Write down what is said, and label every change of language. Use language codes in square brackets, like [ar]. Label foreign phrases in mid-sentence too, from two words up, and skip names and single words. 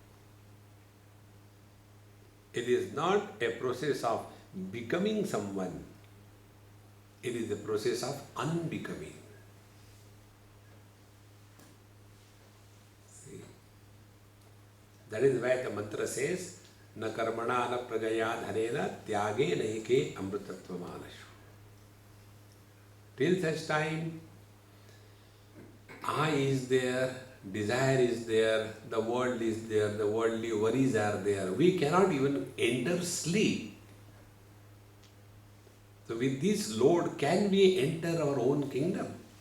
[en] It is not a process of becoming someone. It is a process of unbecoming. See? That is why the mantra says, [sa] na karmana na prajaya dhanena tyage naike amritattva manashu. [en] Till such time, I is there, desire is there, the world is there, the worldly worries are there. We cannot even enter sleep. So with this load, can we enter our own kingdom?